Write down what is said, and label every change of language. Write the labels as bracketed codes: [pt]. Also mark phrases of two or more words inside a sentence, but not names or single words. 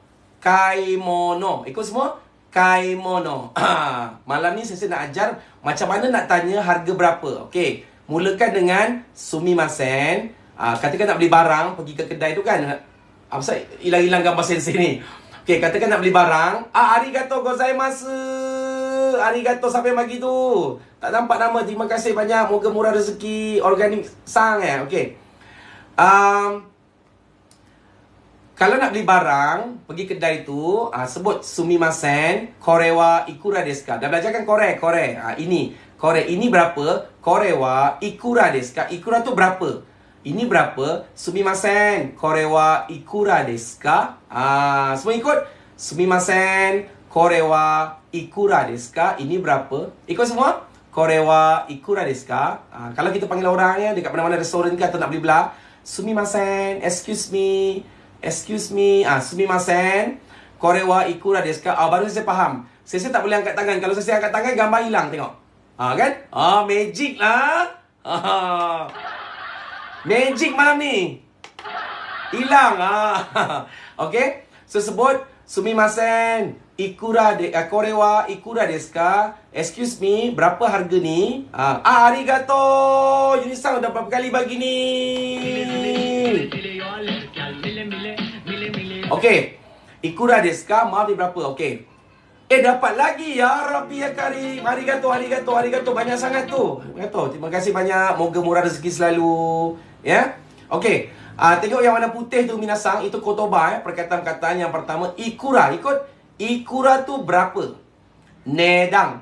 [ms] Kaimono. Ikut semua? Kaimono. Malam ni saya nak ajar macam mana nak tanya harga berapa. Okey. Mulakan dengan sumimasen. Katakan nak beli barang, pergi ke kedai tu kan. Apa pasal hilang-hilang gambar sensei ni. Okey, katakan nak beli barang. [ja] ありがとうございます. [ms] Arigatou, siapa yang bagi tu? Tak nampak nama. Terima kasih banyak. Moga murah rezeki. Organik sang ya. Okey. Kalau nak beli barang, pergi kedai tu, sebut sumimasen, [ja] これはいくらですか. [ms] Dah belajar kan kore? Ini. Kore, ini berapa? [ja] これはいくらですか. [ms] Ikura tu berapa? Ini berapa? [ja] すみません、これはいくらですか. [ms] Semua ikut? [ja] すみません、これはいくらですか. [ms] Ini berapa? Ikut semua? [ja] これはいくらですか. [ms] Kalau kita panggil orang ya, dekat mana-mana restoran ke atau nak beli belah, [ja] すみません, [en] excuse me, [ja] すみません、これはいくらですか. [ms] Baru saya faham. Saya tak boleh angkat tangan. Kalau saya angkat tangan, gambar hilang, tengok. Kan? Magic lah. Magic malam ni. Hilang. Okay. So sebut [ja] すみません、これはいくらですか. [en] Excuse me, [ms] berapa harga ni? Arigatou. Yunisang dah berapa kali bagi ni? Okay. [ja] いくらですか? [ms] Maaf ni berapa? Okay. Dapat lagi. [ar] يا ربي يا كريم. Arigatou. [ms] Banyak sangat tu. Terima kasih banyak. Moga murah rezeki selalu. Ya. Okay. Tengok yang warna putih tu minasang. Itu kotoba perkataan-perkataan yang pertama. Ikura. Ikut. Ikura tu berapa? Nedang.